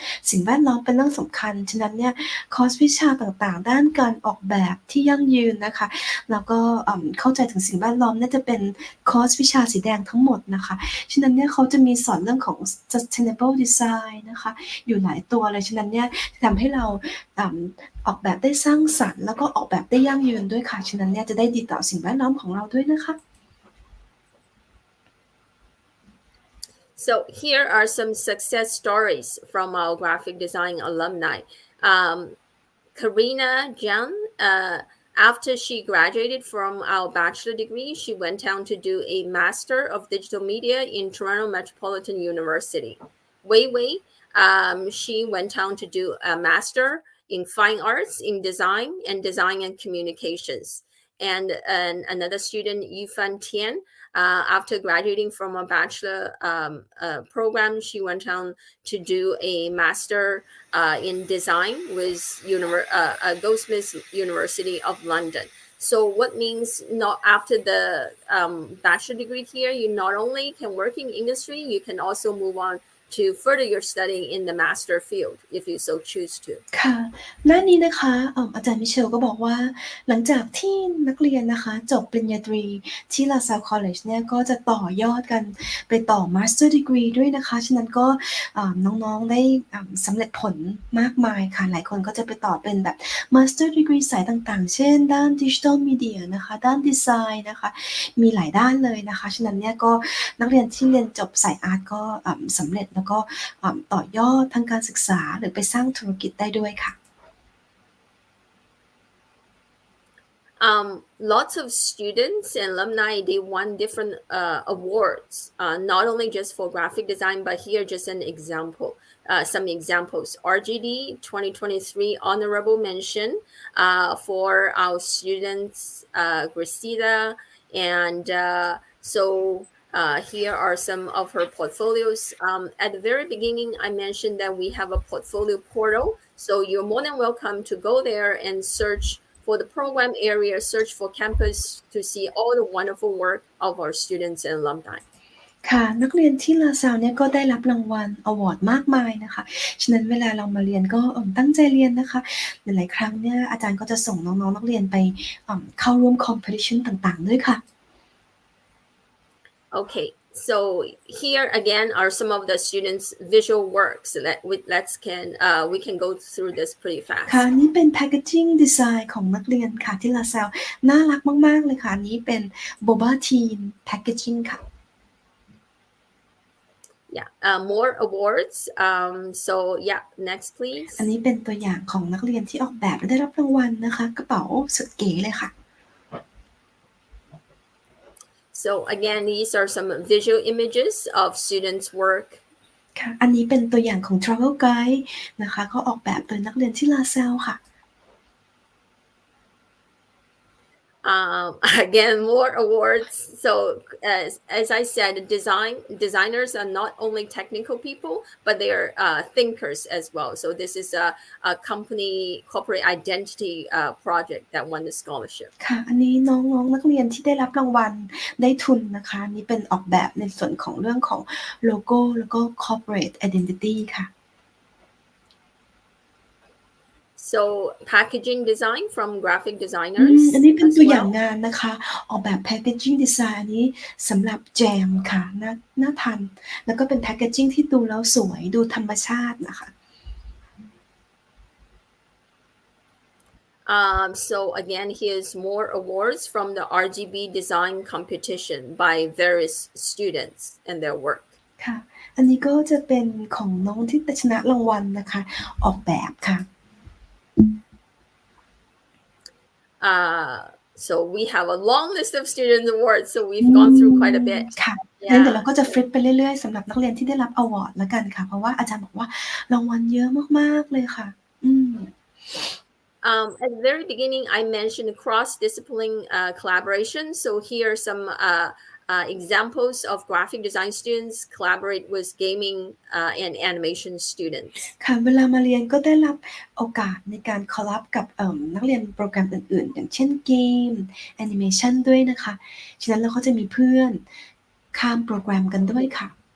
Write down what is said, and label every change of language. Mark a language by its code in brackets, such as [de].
[th] สิ่งแวดล้อมเป็นเรื่องสำคัญฉะนั้นเนี่ยคอร์สวิชาต่างๆด้านการออกแบบที่ยั่งยืนนะคะแล้วก็เข้าใจถึงสิ่งแวดล้อมน่าจะเป็นคอร์สวิชาสีแดงทั้งหมดนะคะฉะนั้นเนี่ยเขาจะมีสอนเรื่องของ [en] sustainable design [th] นะคะอยู่หลายตัวเลยฉะนั้นเนี่ยทำให้เราออกแบบได้สร้างสรรค์แล้วก็ออกแบบได้ยั่งยืนด้วยค่ะฉะนั้นเนี่ยจะได้ดีต่อสิ่งแวดล้อมของเราด้วยนะคะ [en] So here are some success stories from our graphic design alumni. Karina Jiang, after she graduated from our bachelor degree, she went on to do a Master of Digital Media in Toronto Metropolitan University. Wei Wei, she went on to do a Master in Fine Arts in Design and Communications. And another student, Yifan Tian, after graduating from a bachelor program, she went on to do a master in design with Goldsmiths University of London. So what means not after the bachelor degree here, you not only can work in industry, you can also move on to further your studying in the master field if you so choose to. [th] ค่ะหน้านี้นะคะอาจารย์มิเชลก็บอกว่าหลังจากที่นักเรียนนะคะจบปริญญาตรีที่ LaSalle College เนี่ยก็จะต่อยอดกันไปต่อ Master Degree ด้วยนะคะฉะนั้นก็ น้องๆได้สำเร็จผลมากมายค่ะหลายคนก็จะไปต่อเป็นแบบ Master Degree สายต่างๆเช่นด้าน Digital Media นะคะด้าน Design นะคะมีหลายด้านเลยนะคะฉะนั้นเนี่ยก็นักเรียนที่เรียนจบสายอาร์ตก็สำเร็จแล้วก็ต่อยอดทางการศึกษาหรือไปสร้างธุรกิจได้ด้วยค่ะ [en] Lots of students and alumni, they won different awards, not only just for graphic design, but here just an example, some examples. RGD 2023 honorable mention for our students, Grisida, and so Here are some of her portfolios. At the very beginning, I mentioned that we have a portfolio portal. So you're more than welcome to go there and search for the program area, search for campus to see all the wonderful work of our students and alumni. [th] ค่ะนักเรียนที่ลาซาวเนี่ยก็ได้รับรางวัลอวอร์ดมากมายนะคะฉะนั้นเวลาเรามาเรียนก็ตั้งใจเรียนนะคะหลายๆครั้งเนี่ยอาจารย์ก็จะส่งน้องๆนักเรียนไปเข้าร่วม competition ต่างๆด้วยค่ะ [en] Okay, so here again are some of the students' visual works that we can go through this pretty fast. [th] ค่ะนี่เป็น [en] packaging design [th] ของนักเรียนค่ะที่ลาซาวน่ารักมากๆเลยค่ะนี้เป็น [en] boba teen packaging [th] ค่ะ [en] Yeah, more awards. So yeah, next please. [th] อันนี้เป็นตัวอย่างของนักเรียนที่ออกแบบและได้รับรางวัลนะคะกระเป๋าสุดเก๋เลยค่ะ [en] So again, these are some visual images of students' work. [th] ค่ะอันนี้เป็นตัวอย่างของ [en] travel guide [th] นะคะเขาออกแบบโดยนักเรียนที่ลาซาวค่ะ [en] Again, more awards. So as I said, designers are not only technical people, but they are thinkers as well. So this is a company corporate identity project that won the scholarship. [th] ค่ะอันนี้น้องๆนักเรียนที่ได้รับรางวัลได้ทุนนะคะนี่เป็นออกแบบในส่วนของเรื่องของโลโก้แล้วก็ [en] corporate identity [th] ค่ะ [en] So packaging design from graphic designers [th] อันนี้เป็นตัวอย่างงานนะคะออกแบบ [en] packaging design [th] อันนี้สำหรับแจมค่ะน่าทานแล้วก็เป็น packaging ที่ดูแล้วสวยดูธรรมชาตินะคะ [en] So again, here's more awards from the RGB design competition by various students and their work. [th] ค่ะอันนี้ก็จะเป็นของน้องที่ชนะรางวัลนะคะออกแบบค่ะ [en] So we have a long list of student awards, so we've gone through quite a bit. [th] ค่ะงั้นเดี๋ยวเราก็จะฟลิปไปเรื่อยๆสำหรับนักเรียนที่ได้รับอวอร์ดแล้วกันค่ะเพราะว่าอาจารย์บอกว่ารางวัลเยอะมากๆเลยค่ะ [en] At the very beginning, I mentioned cross-discipline collaboration. So here are some examples of graphic design students collaborate with gaming and animation students. [th] ค่ะเวลามาเรียนก็ได้รับโอกาสในการคอลแลบกับนักเรียนโปรแกรมอื่นๆอย่างเช่นเกมแอนิเมชันด้วยนะคะฉะนั้นเราก็จะมีเพื่อนข้ามโปรแกรมกันด้วยค่ะ